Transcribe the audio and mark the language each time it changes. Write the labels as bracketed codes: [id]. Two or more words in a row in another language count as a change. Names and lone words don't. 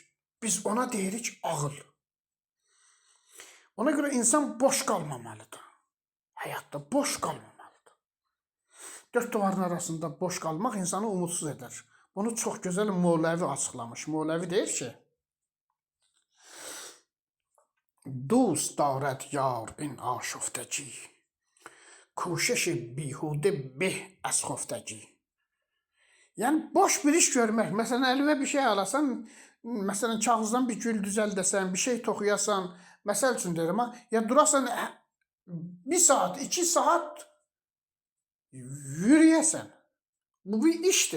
[az] Biz ona deyirik ağıl. Ona görə insan boş qalmamalıdır. Həyatda boş qalmamalıdır. Dörd duvarın arasında boş qalmaq insanı [tr] umutsuz eder. [az] Bunu çox gözəl Moğləvi açıqlamış. Moğləvi deyir ki, [fa] دوست دارد یار این آشفتگی کوشش بیهوده به از خفتگی. [az] Yəni boş bir iş görmək. Məsələn əlinə bir şey alasan, məsələn kağızdan bir gül düzəldəsən, bir şey toxuyasan, məsəl üçün deyirəm ha, ya durasan 1 saat, 2 saat yürüyəsən. Bu bir işdir.